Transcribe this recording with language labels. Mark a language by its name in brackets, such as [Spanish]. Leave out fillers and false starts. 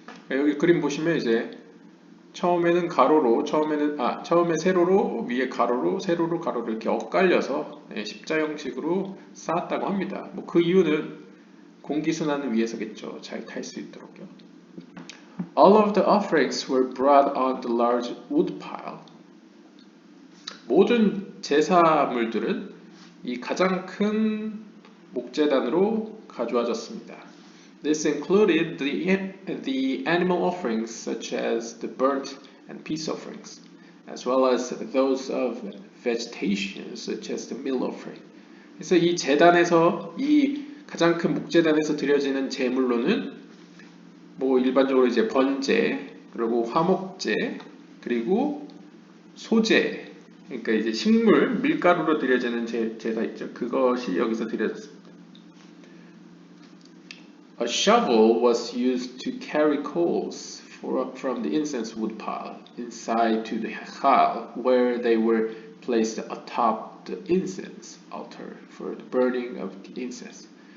[Korean] 여기 그림 보시면 이제 처음에는 가로로, 처음에 세로로, 위에 가로로, 세로로, 가로로 이렇게 엇갈려서 십자형식으로 쌓았다고 합니다. 그 이유는 공기순환을 위해서겠죠. 잘 탈 수 있도록요. [English] All of the offerings were brought on the large wood pile. [Korean] 모든 제사물들은 이 가장 큰 목재단으로 가져와졌습니다. [English] This included the animal offerings such as the burnt and peace offerings, as well as those of vegetation such as the meal offering. [Korean] 그래서 이 제단에서 이 가장 큰 목재단에서 드려지는 제물로는 일반적으로 이제 번제, 그리고 화목제, 그리고 소제, 그러니까 이제 식물, 밀가루로 드려지는 제가 있죠. 그것이 여기서 드려졌습니다. [English] A shovel was used to carry coals from the incense wood pile inside to the hechal, where they were placed atop the incense altar for the burning of the incense.